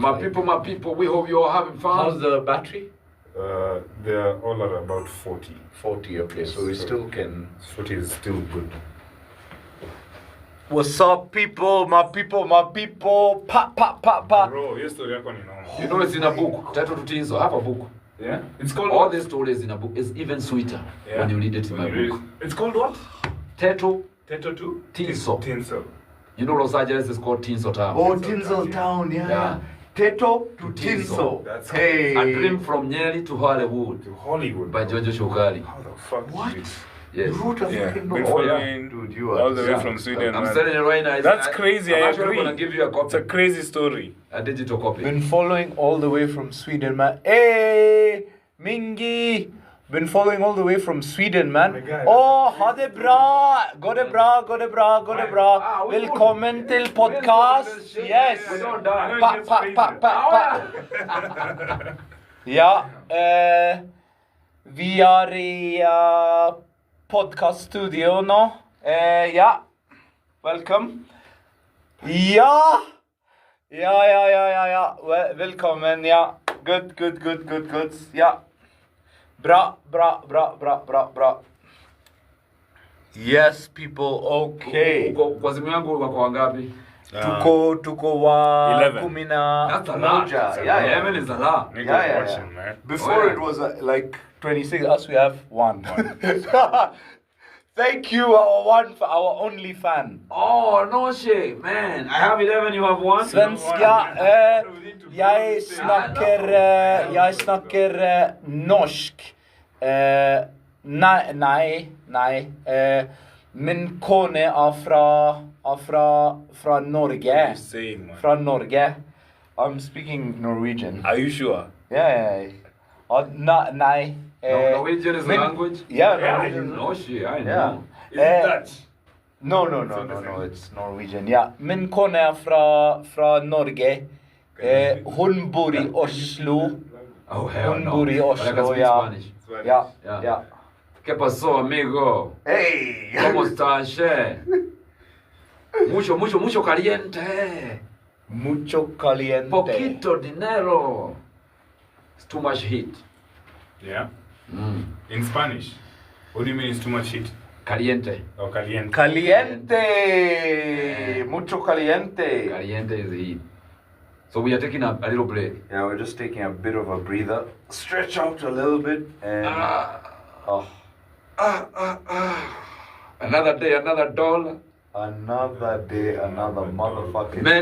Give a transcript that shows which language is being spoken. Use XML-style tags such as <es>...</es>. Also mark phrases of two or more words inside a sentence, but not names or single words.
<en>My people, we hope you are having fun. How's the battery? They're all at about 40. 40. Okay, so we still can. 40 is still good. What's up, people? My people. Pa. Bro, your story</en> <sw>yako ni</sw> <en>normal. You know it's in a book. tetu2tinsel. I have a book. Yeah? It's called All what? these stories in a book is even sweeter Yeah. when you read it in When my you read book. it. It's called what? Tetu. tetu2tinsel. Tinsel. You know Los Angeles is called Tinsel Town. Oh, Tinsel Town, yeah. Yeah. Teto to Tinsel. That's Hey. A Dream from Nyeri to Hollywood To Hollywood. by bro. Jojo Shokali. How the fuck? What? did you- Yes. You wrote a Yeah. fucking Been book. Oh, yeah. following Dude, you are all the way Yeah. from Sweden. I'm man. selling it right now. That's crazy, I'm I actually agree. gonna give you a It's a copy. crazy story. A digital copy. Been following all the way from Sweden, man. Hey, Mingi. Been following all the way from Sweden, man. My guy, Oh, that's</en> <no>ha det bra. Går det bra? Velkommen til podcast. Yes.</no> <en>We don't die. Pa.</en> <no>Ja, vi er i podcaststudio nå. Ja, velkommen. Ja. Velkommen, ja. Good. Ja. Bra.</no> <en>Yes, people, okay.</en> <sw>Kwa simu yangu wako wangapi? Tuko wa 11. kumi na</sw> <en>That's a lot.</en> <sw>moja. Yeah.</sw> <en>11 is a lot. Niggas Yeah. watching, man. Before Oh, yeah. it was like 26. Us we have one. Thank you, our only fan. Oh, no shit, man. I have 11, you have 1?</en> <no>Svenska. Jeg snakker norsk. Nei. Min kone er fra Norge.</no> <en>Same, man.</en> <no>Fra Norge.</no> <en>I'm speaking Norwegian. Are you sure? Yeah. Nei. Norwegian is a language? Yeah, Yeah, Norwegian. No shit, I Yeah. know. Is it Dutch? No, it's Norwegian.</en> <no>Ja, min kone er fra Norge. Hun bor i Oslo.</no> <en>Oh, hell</en> <no>Hun</no> <en>no.</en> <no>bor i</no> <en>But I can</en> <no>Oslo,</no> <en>speak</en> <no>ja.</no> <en>Spanish.</en> <no>Ja.</no> <es>¿Qué pasó, amigo?</es> <en>Hey!</en> <es>¿Cómo estás, che? Mucho caliente. Mucho caliente. Poquito dinero.</es> <en>It's too much heat. Yeah. In Spanish. What do you mean it's too much heat? Caliente. Oh, caliente.</en> <es>Caliente. Mucho caliente.</es> <en>Caliente is heat. So we are taking a little break. Yeah, we're just taking a bit of a breather. Stretch out a little bit and Another day, another dollar. another day, another motherfucking Man,</en>